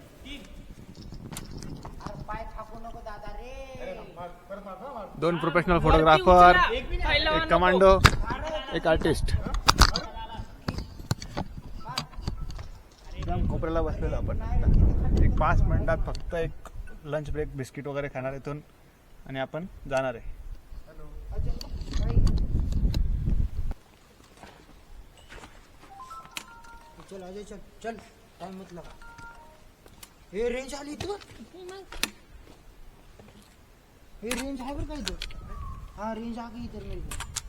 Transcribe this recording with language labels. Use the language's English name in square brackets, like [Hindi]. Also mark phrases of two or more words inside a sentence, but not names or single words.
[Marathi] 2 [English] professional photographer, [Marathi] एक कमांडो, एक आर्टिस्ट. एकदम कोपऱ्याला बसलेलो आपण. एक 5 मिनिटात फक्त एक [English] lunch break [Marathi] बिस्किट वगैरे खाणार इथून आणि आपण जाणार आहे. [Hindi] चल अजय चल टाइम मत लगा. [Marathi] हे रेंज आली तू. हे रेंज आहे बरं का इथं. [Hindi] हा रेंज आ गई इधर मेरे को.